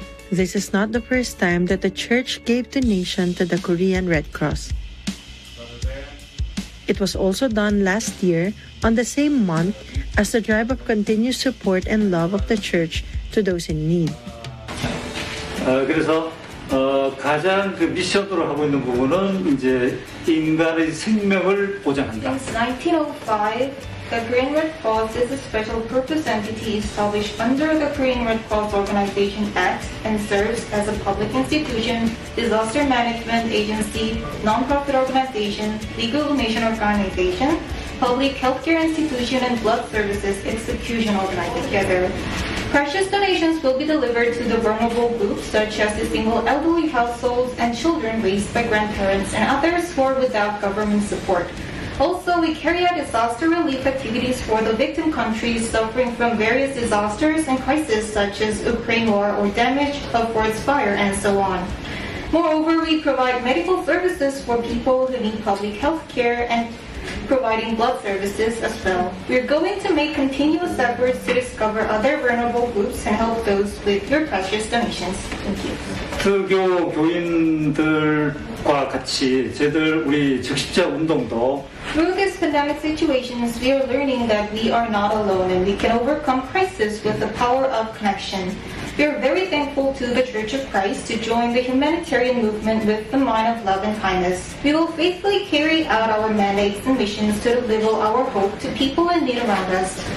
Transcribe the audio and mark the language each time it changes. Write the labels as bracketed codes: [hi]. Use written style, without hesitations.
[en] This is not the first time that the church gave donation to the Korean Red Cross. It was also done last year on the same month as the drive of continuous support and love of the church to those in need. [ko] 그래서 가장 그 미션으로 하고 있는 부분은 이제 인간의 생명을 보장한다. [en] Since 1905, the Korean Red Cross is a special purpose entity established under the Korean Red Cross Organization Act and serves as a public institution, disaster management agency, non-profit organization, legal donation organization, public healthcare institution, and blood services execution organized together. Precious donations will be delivered to the vulnerable groups such as the single elderly households and children raised by grandparents and others who are without government support. Also, we carry out disaster relief activities for the victim countries suffering from various disasters and crises such as Ukraine war or damage of forest fire and so on. Moreover, we provide medical services for people who need public health care and providing blood services as well. We're going to make continuous efforts to discover other vulnerable groups and help those with your precious donations. Thank you. [ko] 특교 교인들과 같이 저희들 우리 적십자 운동도 [en] Through this pandemic situations, we are learning that we are not alone and we can overcome crisis with the power of connection. We are very thankful to the Church of Christ to join the humanitarian movement with the mind of love and kindness. We will faithfully carry out our mandates and missions to deliver our hope to people in need around us.